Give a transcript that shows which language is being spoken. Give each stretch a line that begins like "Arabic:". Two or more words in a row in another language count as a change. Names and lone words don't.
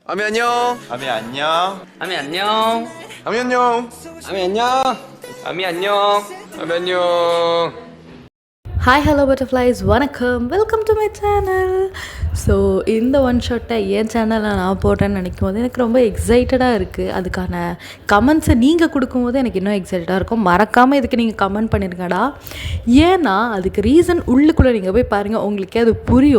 Korean: 아미 안녕. 아미 안녕. 아미 안녕. 아미 안녕. 아미 안녕. 아미 안녕. 아미 안녕.
English: hi hello butterflies
Tamil: வணக்கம்,
English: welcome to my channel.
Tamil: ஸோ இந்த
English: one shot
Tamil: என் சேனலில் நான் போட்டேன்னு நினைக்கும் போது எனக்கு ரொம்ப எக்ஸைட்டடாக இருக்குது. அதுக்கான கமெண்ட்ஸை நீங்கள் கொடுக்கும்போது எனக்கு இன்னும் எக்ஸைட்டடாக இருக்கும். மறக்காமல் இதுக்கு நீங்கள் கமெண்ட் பண்ணிருங்கடா. ஏன்னா அதுக்கு ரீசன் உள்ளுக்குள்ளே நீங்கள் போய் பாருங்கள், உங்களுக்கே அது புரியும்.